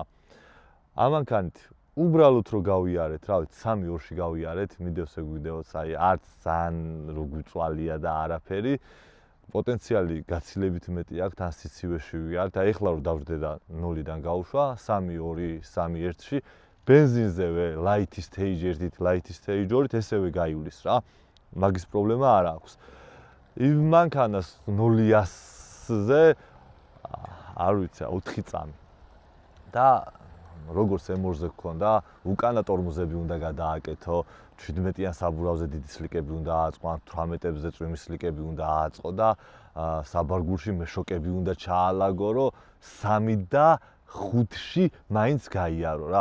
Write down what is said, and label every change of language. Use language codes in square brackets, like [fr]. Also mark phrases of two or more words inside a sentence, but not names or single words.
[ka] ამანქანით უბრალოდ რო გავიარეთ, რა ვიცი, 3-2-ში გავიარეთ, მიდევს ეგ ვიდეოც, აი არც ძალიან რო გვიწვალია და არაფერი, პოტენციალი გაცილებით მეტი აქვს, თან სიცივეში ვიარეთ, აი ეხლა რო დავждე და 0-დან გავუშვა, 3-2, 3-1-ში ბენზინზევე [en] light stage [ka] 1-ით, [en] light stage [ka] 2-ით ესევე გაივლის რა. მაგის პრობლემა არ აქვს. იმ მანქანას 0-ზე არ ვიცი, 4 წამი. და როგორც M2-ზე გქონდა, უკანა ტორმოზები უნდა გადააკეთო, 17-იან საბურავზე დიდი სლიკები უნდა ააწყო, 18-ებზე წვიმის სლიკები უნდა ააწყო და საბარგულში მეშოკები უნდა ჩაალაგო, რომ 3 და 5-ში მაინც გაიარო რა.